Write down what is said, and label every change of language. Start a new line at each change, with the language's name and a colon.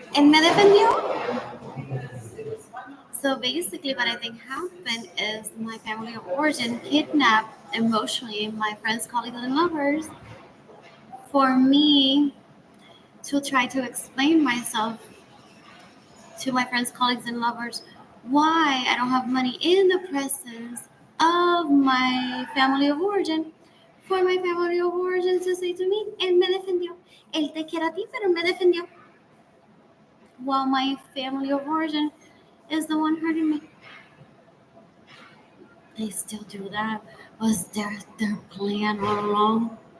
English: And
Spanish: me defendió.
English: So basically, what I think happened is my family of origin kidnapped emotionally my friends, colleagues, and lovers for me to try to explain myself to my friends, colleagues, and lovers why I don't have money in the presence of my family of origin. For my family of origin to say to me,
Spanish: él me defendió. Él te quiere a ti, pero él me defendió.
English: While my family of origin is the one hurting me. They still do that. Was their plan all along?